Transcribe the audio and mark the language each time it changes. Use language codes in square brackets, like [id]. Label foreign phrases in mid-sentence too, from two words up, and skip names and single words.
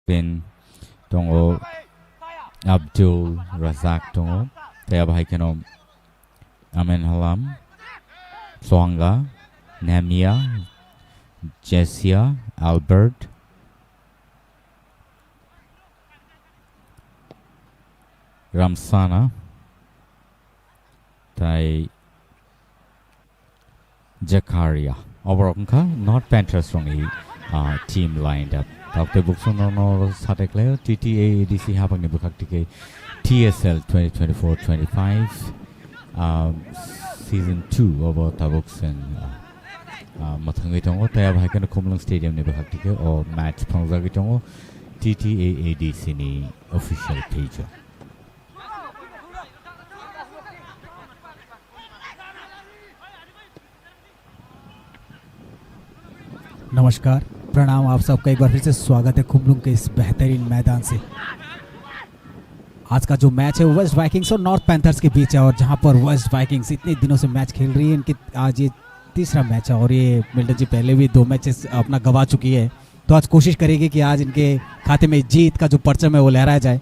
[trp] bin tongo Abdul Razak tongo taya bahai keno Amen Halam Soanga Namia Jessia Albert Ramsana tai Jakaria [en] overall not Panthers from the team lined up Dr. [trp] Buxono Satekle TTA ADC habang ni bukaktike TSL 2024-25 season 2 over Tabuksen mathangi tongo taya bhaikana Khumlung Stadium ni bukaktike or match phangjagi tongo TTA ADC ni official page [hi] नमस्कार प्रणाम आप सबका एक बार फिर से स्वागत है खुमलुंग के इस बेहतरीन मैदान से। आज का जो मैच है वेस्ट वाइकिंग्स और नॉर्थ पैंथर्स के बीच है और जहां पर वेस्ट वाइकिंग्स इतने दिनों से मैच खेल रही है, इनके आज ये तीसरा मैच है और ये मिल्टन जी पहले भी 2 मैचेस अपना गंवा चुकी है, तो आज कोशिश करेगी कि आज इनके खाते में जीत का जो परचम है वो लहराया जाए।